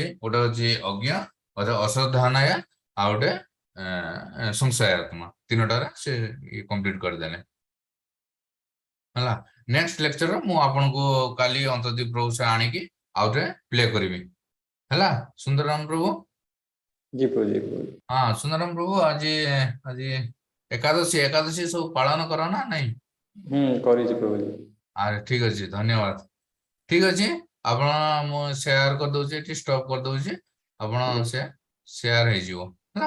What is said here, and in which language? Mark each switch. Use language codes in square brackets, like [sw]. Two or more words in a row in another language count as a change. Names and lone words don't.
[or] ଗୋଟେ ହଉଛି ଅଜ୍ଞ, ଅଶ୍ରଦ୍ଧାନୟା, ଆଉ ଗୋଟେ ସଂଶୟ ଆତ୍ମା। 3ଟାରେ ସେ କମ୍ପ୍ଲିଟ କରିଦେଲେ ହେଲା। ନେକ୍ସଟ ଲେକ୍ଚର ମୁଁ ଆପଣଙ୍କୁ କାଲି ଅନ୍ତର୍ଦୀପ ପ୍ରଭୁ ସେ ଆଣିକି ଆଉ ଥରେ ପ୍ଲେ କରିବି ହେଲା। ସୁନ୍ଦରାମ ପ୍ରଭୁ, [hi] जी प्रभु जी प्रभु। [or] ହଁ ସୁନ୍ଦରାମ ପ୍ରଭୁ, ଆଜି ଏକାଦଶୀ ସବୁ ପାଳନ କର ନା ନାଇଁ? କରିଛି ପ୍ରଭୁ जी। ଆରେ ଠିକ ଅଛି, ଧନ୍ୟବାଦ। ଠିକ ଅଛି, ଆପଣ ମୁଁ ସେୟାର କରିଦଉଛି, ଏଠି ଷ୍ଟପ୍ କରିଦଉଛି। ଆପଣ ସେ ସେୟାର ହେଇଯିବ ହେଲା।